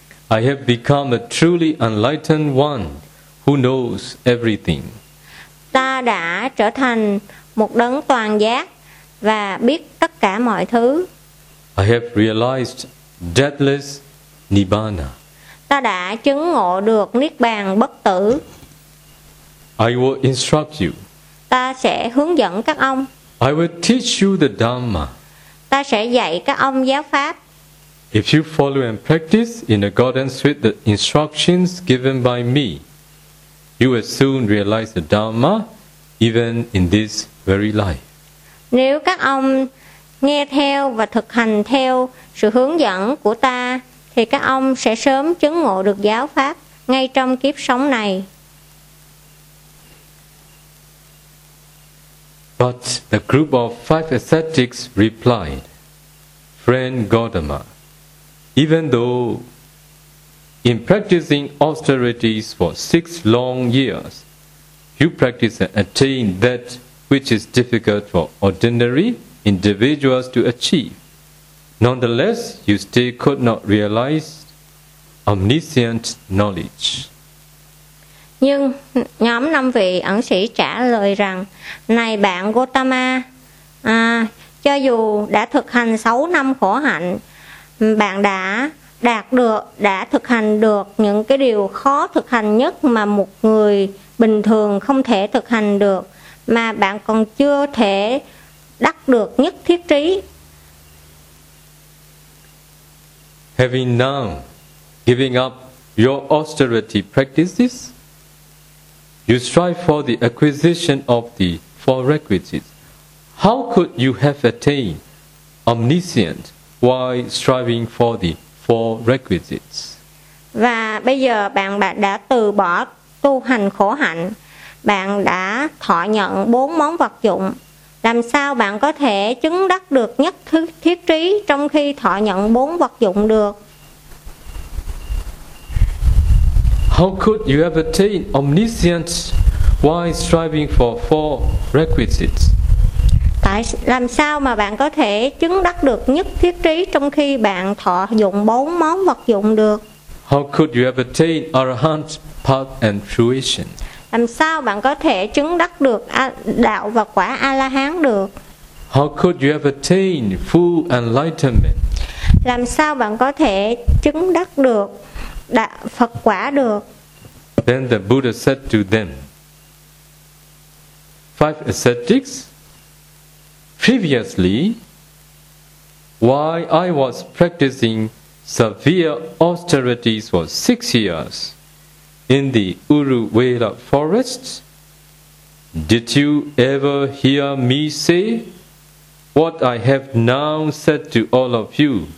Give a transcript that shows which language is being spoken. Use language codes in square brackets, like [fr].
[en] I have become a truly enlightened one who knows everything. [vi] Ta đã trở thành một đấng toàn giác và biết tất cả mọi thứ. [en] I have realized deathless Nibbana. [vi] Ta đã chứng ngộ được Niết Bàn bất tử. [en] I will instruct you. [vi] Ta sẽ hướng dẫn các ông. [en] I will teach you the Dhamma. [vi] Ta sẽ dạy các ông giáo pháp. [en] If you follow and practice in accordance with the instructions given by me, you will soon realize the Dhamma even in this very life. [vi] Nếu các ông nghe theo và thực hành theo sự hướng dẫn của ta, thì các ông sẽ sớm chứng ngộ được giáo pháp ngay trong kiếp sống này. [en] But the group of five ascetics replied, "Friend Gautama, even though in practicing austerities for 6 long years, you practice and attain that which is difficult for ordinary individuals to achieve, nonetheless, you still could not realize omniscient knowledge." [vi] Nhưng nhóm năm vị ẩn sĩ trả lời rằng, này bạn Gautama, Cho dù đã thực hành 6 năm khổ hạnh, bạn đã đạt được, đã thực hành được những cái điều khó thực hành nhất mà một người bình thường không thể thực hành được, mà bạn còn chưa thể đắc được nhất thiết trí. [en] Having now giving up your austerity practices, you strive for the acquisition of the four requisites. How could you have attained omniscient while striving for the four requisites? [vi] Và bây giờ bạn đã từ bỏ tu hành khổ hạnh, bạn đã thọ nhận bốn món vật dụng. Làm sao bạn có thể chứng đắc được nhất thiết trí trong khi thọ nhận bốn vật dụng được? [en] How could you have attained omniscience while striving for four requisites? [vi] Làm sao mà bạn có thể chứng đắc được nhất thiết trí trong khi bạn thọ dụng bốn món vật dụng được? [en] How could you have attained arahant path and fruition? [vi] Làm sao bạn có thể chứng đắc được đạo và quả A-la-hán được? [en] How could you have attained full enlightenment? [vi] Làm sao bạn có thể chứng đắc được đạo Phật quả được? [en] Then the Buddha said to them, five ascetics, previously, while I was practicing severe austerities for 6 years in the Uruvela forest, did you ever hear me say what I have now said to all of you